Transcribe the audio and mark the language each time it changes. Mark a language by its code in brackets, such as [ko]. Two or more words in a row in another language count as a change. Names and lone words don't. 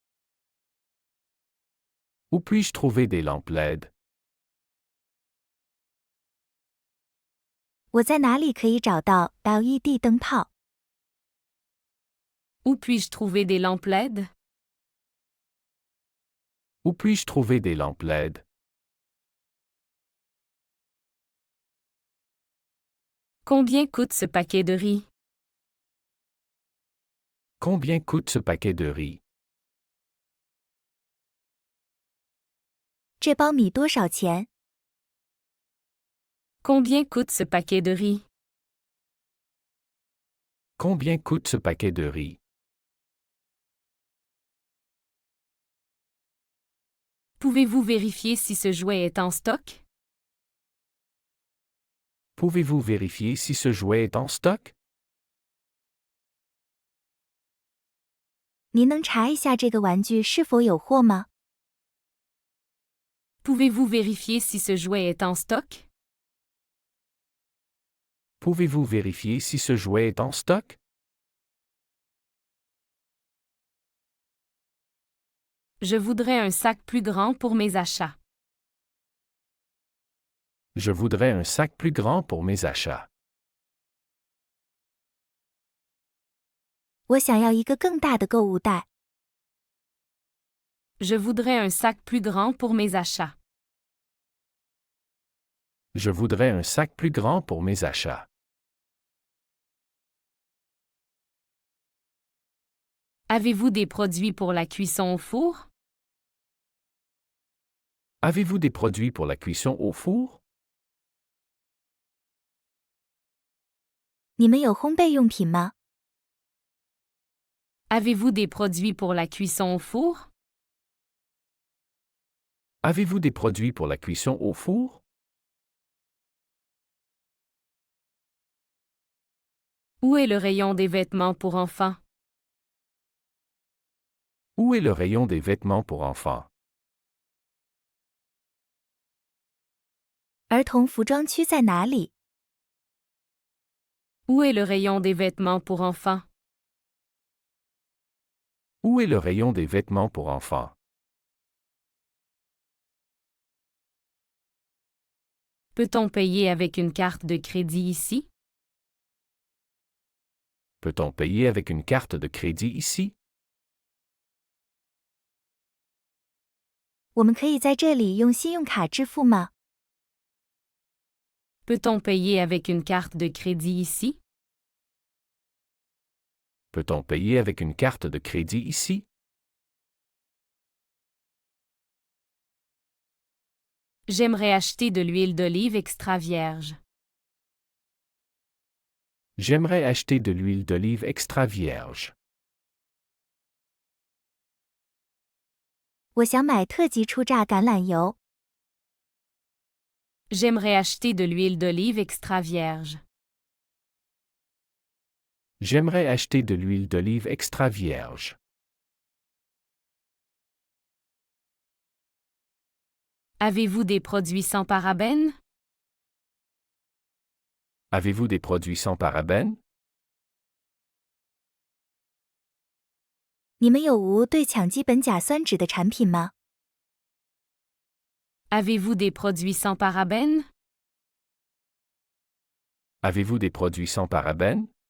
[fr] Où puis-je trouver des lampes LED? [zh] 我在哪里可以找到 LED 灯泡？ [fr] Où puis-je trouver des lampes LED? Où puis-je trouver des lampes LED? Combien coûte ce paquet de riz? Combien coûte ce paquet de riz? [zh] 这包米多少钱？ [fr] Combien coûte ce paquet de riz? Combien coûte ce paquet de riz? Pouvez-vous vérifier si ce jouet est en stock? Pouvez-vous vérifier si ce jouet est en stock? [zh] 您能查一下这个玩具是否有货吗？ [fr] Pouvez-vous vérifier si ce jouet est en stock? Pouvez-vous vérifier si ce jouet est en stock? Je voudrais un sac plus grand pour mes achats. Je voudrais un sac plus grand pour mes achats. [zh] 我想要一个更大的购物袋。 [fr] Je voudrais un sac plus grand pour mes achats. Je voudrais un sac plus grand pour mes achats. Avez-vous des produits pour la cuisson au four? Avez-vous des produits pour la cuisson au four? [zh] 你们有烘焙用品吗？ [fr] Avez-vous des produits pour la cuisson au four? Avez-vous des produits pour la cuisson au four? Où est le rayon des vêtements pour enfants? Où est le rayon des vêtements pour enfants? [zh] 儿童服装区在哪里？ [fr] Où est le rayon des vêtements pour enfants? Où est le rayon des vêtements pour enfants? Peut-on payer avec une carte de crédit ici? Peut-on payer avec une carte de crédit ici? [zh] 我们可以在这里用信用卡支付吗？ [fr] Peut-on payer avec une carte de crédit ici? Peut-on payer avec une carte de crédit ici? J'aimerais acheter de l'huile d'olive extra vierge. J'aimerais acheter de l'huile d'olive extra vierge. [zh] 我想买特级初榨橄榄油。 [fr] J'aimerais acheter de l'huile d'olive extra vierge. J'aimerais acheter de l'huile d'olive extra vierge. Avez-vous des produits sans parabènes? Avez-vous des produits sans parabènes? [zh] 你们有无对羟基苯甲酸酯的产品吗？ [fr] Avez-vous des produits sans parabènes? Avez-vous des produits sans parabènes?